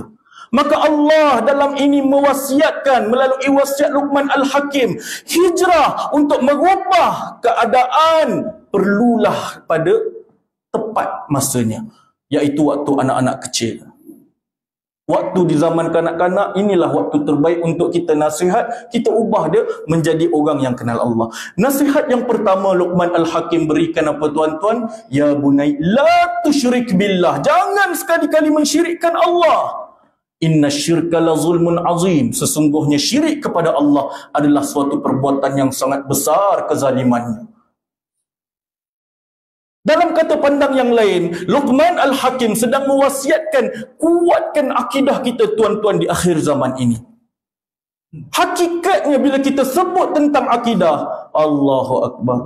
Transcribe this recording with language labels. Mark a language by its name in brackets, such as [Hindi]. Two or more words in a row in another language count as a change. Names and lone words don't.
[Malay] Maka Allah dalam ini mewasiatkan melalui wasiat Luqman Al-Hakim, hijrah untuk merubah keadaan perlulah pada tepat masanya, iaitu waktu anak-anak kecil. Waktu di zaman kanak-kanak, inilah waktu terbaik untuk kita nasihat, kita ubah dia menjadi orang yang kenal Allah. Nasihat yang pertama Luqman Al-Hakim berikan apa tuan-tuan? [Arabic] يا بني لا تشرك بالله. [Malay] Jangan sekali-kali mensyirikkan Allah. [Arabic] إن الشرك لظلم عظيم. [Malay] Sesungguhnya syirik kepada Allah adalah suatu perbuatan yang sangat besar kezalimannya. Dalam kata pandang yang lain, Luqman Al-Hakim sedang mewasiatkan, kuatkan akidah kita tuan-tuan di akhir zaman ini. Hakikatnya bila kita sebut tentang akidah, [Arabic] الله أكبر.